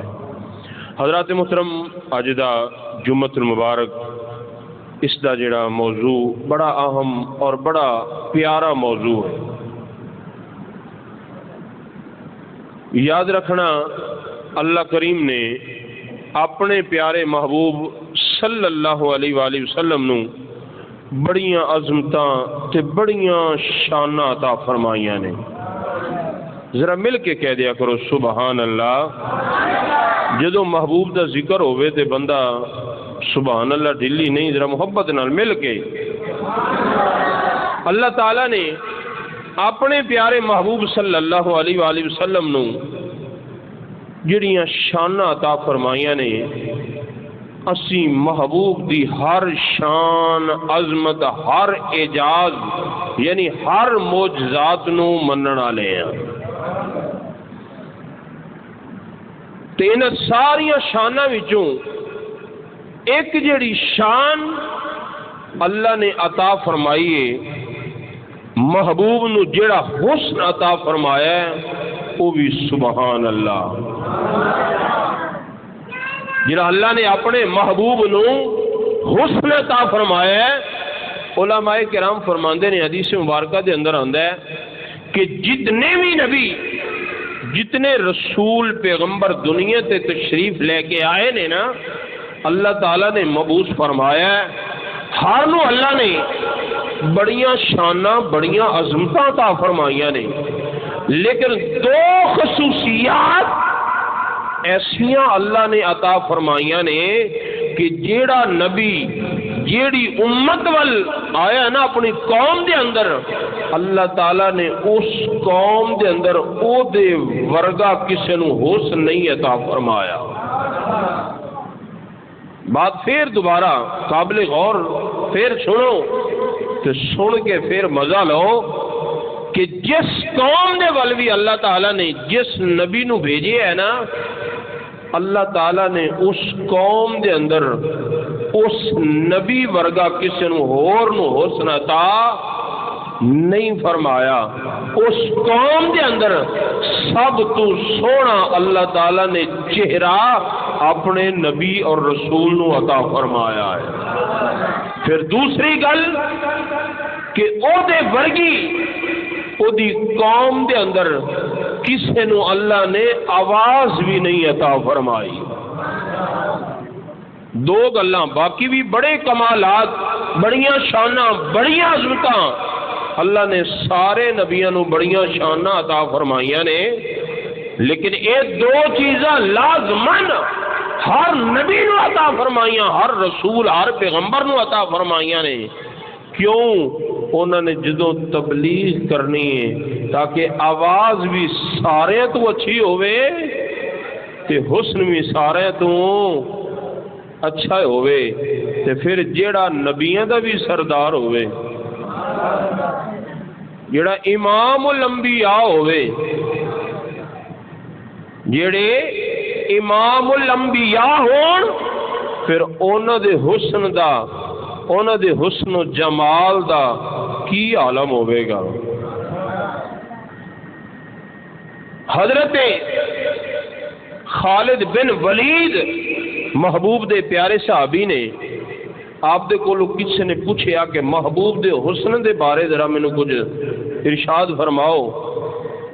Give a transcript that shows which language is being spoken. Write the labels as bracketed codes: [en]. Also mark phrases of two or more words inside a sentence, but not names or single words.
[pa] حضرات محترم، اج دا جمعۃ المبارک اس دا جڑا موضوع بڑا اہم اور بڑا پیارا موضوع ہے۔ یاد رکھنا، اللہ کریم نے اپنے پیارے محبوب [ar] صلی اللہ علیہ وآلہ وسلم [pa] نو بڑیاں عظمتاں تے بڑیاں شاناں عطا فرمائیاں نے۔ ذرا مل کے کہہ دیا کرو سبحان اللہ۔ جدو محبوب دا ذکر ہوئے تے بندہ سبحان اللہ ڈھلی نہیں، ذرا محبت نال مل کے۔ اللہ تعالیٰ نے اپنے پیارے محبوب [ar] صلی اللہ علیہ وآلہ وسلم [pa] نو جڑیاں شاناں عطا فرمائیاں نے، اسی محبوب دی ہر شان، عظمت، ہر اعجاز یعنی ہر معجزات نو منن والے ہیں۔ تے انہاں ساریاں شاناں وچوں ایک جڑی شان اللہ نے عطا فرمائی ہے، محبوب نو جڑا حسن عطا فرمایا ہے، وہ بھی سبحان اللہ۔ جڑا اللہ نے اپنے محبوب نو حسن عطا فرمایا ہے، علماء کرام فرماندے نے، حدیث مبارکہ دے اندر آندا ہے کہ جتنے بھی نبی، جتنے رسول پیغمبر دنیا تے تشریف لے کے آئے نے نا، اللہ تعالیٰ نے مبعوث فرمایا ہے، ہر نو اللہ نے بڑیاں شاناں، بڑیاں عظمتاں عطا فرمائیاں نے، لیکن دو خصوصیات ایسیاں اللہ نے عطا فرمائیاں نے کہ جیڑا نبی جیڑی امت ول آیا نا اپنی قوم دے اندر، اللہ تعالیٰ نے اس قوم دے اندر او دے ورگا کسے نو حسن نہیں عطا فرمایا۔ بات پھر دوبارہ قابل غور پھر سنو تو سن کے پھر مزہ لو کہ جس قوم دے ول بھی اللہ تعالیٰ نے جس نبی نو بھیجے ہے نا، اللہ تعالیٰ نے اس قوم دے اندر اس نبی ورگا کسی نو ہور نو حسن عطا نہیں فرمایا۔ اس قوم دے اندر سب تو سونا اللہ تعالیٰ نے چہرہ اپنے نبی اور رسول نو عطا فرمایا ہے۔ پھر دوسری گل کہ او دے ورگی او دی قوم دے اندر کسے نو اللہ نے آواز بھی نہیں عطا فرمائی۔ دو گلاں باقی بھی بڑے کمالات، بڑیاں شاناں، بڑیاں عظمتاں اللہ نے سارے نبیاں نو بڑیاں شاناں عطا فرمائیاں نے، لیکن یہ دو چیزاں لازمن ہر نبی نو عطا فرمائیاں، ہر رسول ہر پیغمبر نو عطا فرمائیاں نے۔ کیوں؟ انہوں نے جدوں تبلیغ کرنی ہے تاکہ آواز بھی سارے تو اچھی ہوئے تے حسن بھی سارے تو اچھا ہوئے، تے پھر جیڑا نبیاں دا بھی سردار ہوئے، جیڑا امام الانبیاء ہوئے، جیڑے امام الانبیاء ہون، پھر انہاں دے حسن دا، انہاں دے حسن و جمال دا کی عالم ہوئے گا۔ حضرت خالد بن ولید محبوب دے پیارے صحابی نے آپ دے کولو کسی نے پوچھیا کہ محبوب دے حسن دے بارے ذرا مینوں کچھ ارشاد فرماؤ۔